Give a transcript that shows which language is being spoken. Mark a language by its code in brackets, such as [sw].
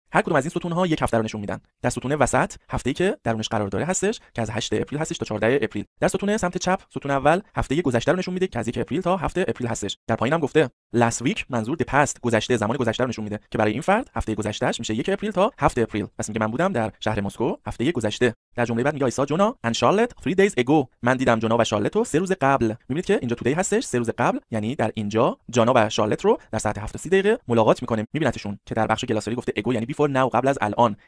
[fa] هر کدوم از این ستون ها یک هفته رو نشون میدن. در ستون وسط هفته‌ای که درونش قرار داره هستش که از 8 اپریل هستش تا 14 اپریل. در ستون سمت چپ ستون اول هفته گذشته رو نشون میده که از 1 اپریل تا 7 اپریل هستش. در پایین هم گفته [en] last week [fa] منظور [en] the past [fa] گذشته، زمان گذشته رو نشون میده که برای این فرد هفته گذشتهش میشه 1 اپریل تا 7 اپریل. پس میگه من بودم در شهر مسکو هفته گذشته. [en] در جمله بعد میگه I saw Jonah and Charlotte 3 days ago. [fa] من دیدم جونا و شارلت رو 3 روز قبل. میبینید که اینجا today هستش 3 روز قبل، یعنی در اینجا جانا و شارلت رو در ساعت 7:30 ملاقات میکنه. میبینتشون که در بخش گلاسری گفته ago یعنی [en] before now [fa] قبل از الان.